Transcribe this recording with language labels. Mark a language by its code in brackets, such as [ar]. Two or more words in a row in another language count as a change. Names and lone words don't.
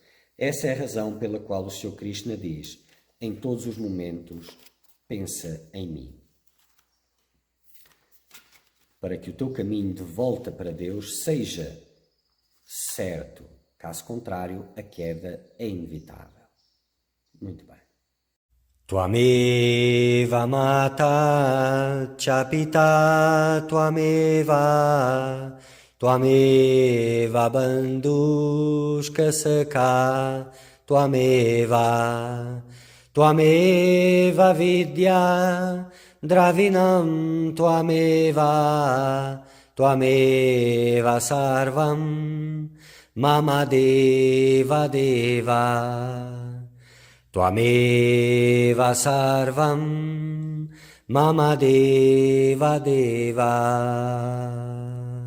[pt] Essa é a razão pela qual o Sr. Krishna diz: em todos os momentos, pensa em mim. Para que o teu caminho de volta para Deus seja certo. Caso contrário, a queda é inevitável. Muito bem. [sa] त्वमेव माता च पिता त्वमेव त्वमेव बन्धुश्च सखा त्वमेव त्वमेव विद्या द्रविणं त्वमेव त्वमेव सर्वं मम देव देव त्वमेव सर्वं मम देव देव.